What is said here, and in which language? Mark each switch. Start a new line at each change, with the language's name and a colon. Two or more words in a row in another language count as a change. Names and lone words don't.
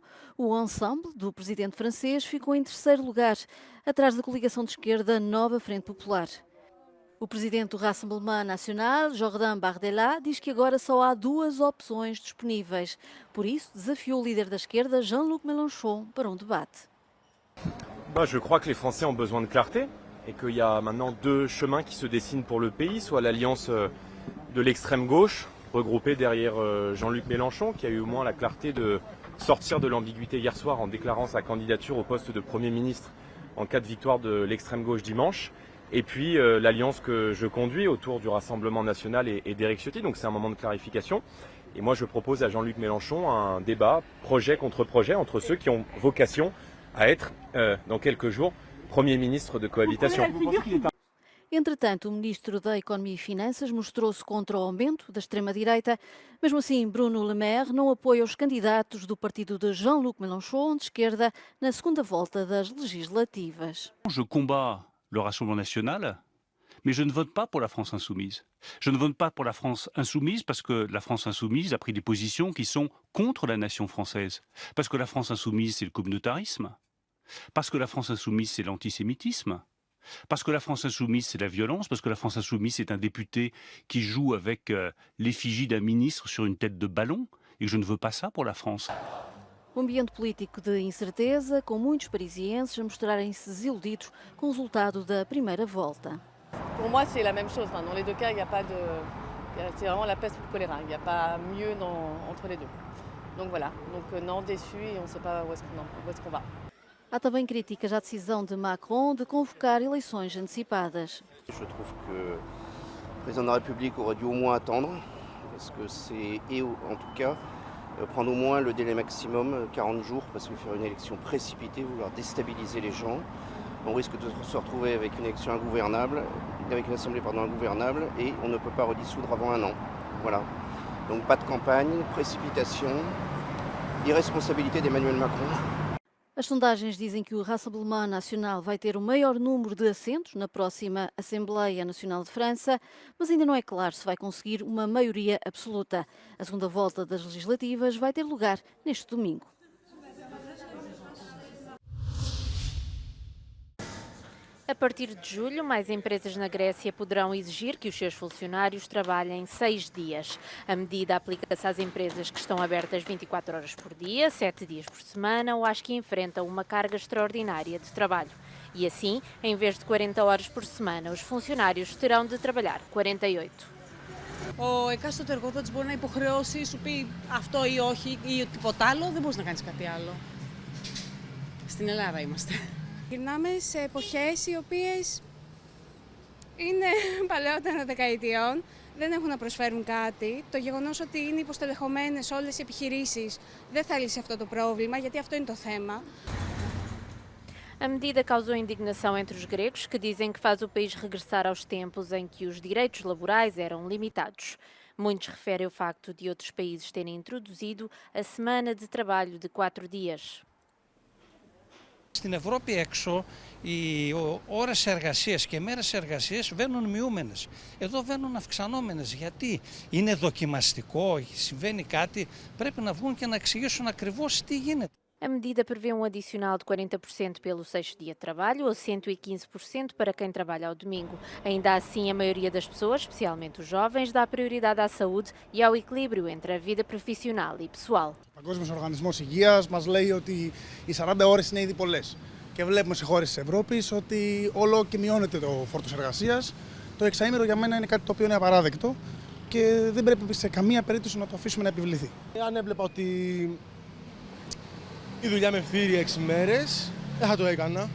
Portuguese: O Ensemble, do presidente francês, ficou em terceiro lugar, atrás da coligação de esquerda Nova Frente Popular. O presidente do Rassemblement National, Jordan Bardella, diz que agora só há duas opções disponíveis. Por isso, desafiou o líder da esquerda, Jean-Luc Mélenchon, para um debate.
French: Je crois que les Français ont besoin de clarté et qu'il y a maintenant deux chemins qui se dessinent pour le pays, soit l'alliance de l'extrême gauche, regroupée derrière Jean-Luc Mélenchon, qui a eu au moins la clarté de sortir de l'ambiguïté hier soir en déclarant sa candidature au poste de Premier ministre en cas de victoire de l'extrême gauche dimanche. Et puis l'alliance que je conduis autour du Rassemblement National et d'Éric Ciotti, donc c'est un moment de clarification. Et moi je propose à Jean-Luc Mélenchon un débat projet contre projet entre ceux qui ont vocation à être, dans quelques jours, Premier ministre de cohabitation.
Portuguese: Entretanto, o ministro da Economia e Finanças mostrou-se contra o aumento da extrema-direita. Mesmo assim, Bruno Le Maire não apoia os candidatos do partido de Jean-Luc Mélenchon, de esquerda, na segunda volta das legislativas.
French: Je combats le Rassemblement national, mais je ne vote pas pour la France insoumise. Je ne vote pas pour la France insoumise parce que la France insoumise a pris des positions qui sont contre la nation française. Parce que la France insoumise, c'est le communautarisme. Parce que la France insoumise, c'est l'antisémitisme. Parce que la France insoumise, c'est la violence. Parce que la France insoumise, c'est un député qui joue avec l'effigie d'un ministre sur une tête de ballon. Et je ne veux pas ça pour la France.
Portuguese: Um ambiente político de incerteza, com muitos parisienses a mostrarem-se desiludidos com o resultado da primeira volta.
French: Pour moi, c'est la même chose. Dans les deux cas, il n'y a pas de... C'est vraiment la peste ou le choléra. Il n'y a pas mieux entre les deux. Donc voilà. Donc non, déçu et on ne sait pas où est-ce qu'on va.
Portuguese: Há também críticas à decisão de Macron de convocar eleições antecipadas.
French: Je trouve que le président de la République aurait dû au moins attendre, parce que c'est, et en tout cas, prendre au moins le délai maximum, 40 jours, parce que faire une élection précipitée, vouloir déstabiliser les gens, on risque de se retrouver avec une élection ingouvernable, avec une assemblée ingouvernable, et on ne peut pas redissoudre avant un an. Voilà. Donc pas de campagne, précipitation, irresponsabilité d'Emmanuel Macron.
Portuguese: As sondagens dizem que o Rassemblement National vai ter o maior número de assentos na próxima Assembleia Nacional de França, mas ainda não é claro se vai conseguir uma maioria absoluta. A segunda volta das legislativas vai ter lugar neste domingo. A partir de julho, mais empresas na Grécia poderão exigir que os seus funcionários trabalhem 6 dias. A medida aplica-se às empresas que estão abertas 24 horas por dia, 7 dias por semana ou às que enfrentam uma carga extraordinária de trabalho. E assim, em vez de 40 horas por semana, os funcionários terão de trabalhar 48.
Greek: Ο εκάστοτε εργοδότης μπορεί να υποχρεώσει, σου πει αυτό ή όχι ή τίποτα άλλο, δεν μπορείς να κάνεις κάτι άλλο. Στην Ελλάδα είμαστε. Γυρνάμε σε εποχές οι οποίες είναι παλαιότερα δεκαετιών, δεν έχουν να προσφέρουν κάτι. Το γεγονός ότι είναι υποστελεχωμένες όλες οι επιχειρήσεις δεν θα λύσει αυτό το πρόβλημα, γιατί αυτό είναι το θέμα.
Portuguese: A medida causou indignação entre os gregos, que dizem que faz o país regressar aos tempos em que os direitos laborais eram limitados. Muitos referem o facto de outros países terem introduzido a semana de trabalho de 4 dias.
Greek: Στην Ευρώπη έξω οι ώρες εργασίας και μέρες εργασίας βαίνουν μειούμενες. Εδώ βαίνουν αυξανόμενες. Γιατί είναι δοκιμαστικό, συμβαίνει κάτι, πρέπει να βγουν και να εξηγήσουν ακριβώς τι γίνεται.
Portuguese: A medida prevê um adicional de 40% pelo sexto dia de trabalho ou 115% para quem trabalha ao domingo. Ainda assim, a maioria das pessoas, especialmente os jovens, dá prioridade à saúde e ao equilíbrio entre a vida profissional e pessoal.
Greek: Ο Παγκόσμιος Οργανισμός Υγείας μας λέει ότι οι 40 ώρες είναι ήδη πολλές. Και βλέπουμε σε χώρες της Ευρώπης ότι όλο και μειώνεται το φόρτος εργασίας. Το εξαήμερο για μένα είναι κάτι το οποίο είναι απαράδεκτο και δεν πρέπει σε καμία περίπτωση να το αφήσουμε να επιβληθεί. Αν έβλεπα ότι η δουλειά με ευθύρει 6 μέρες, δεν θα το έκανα.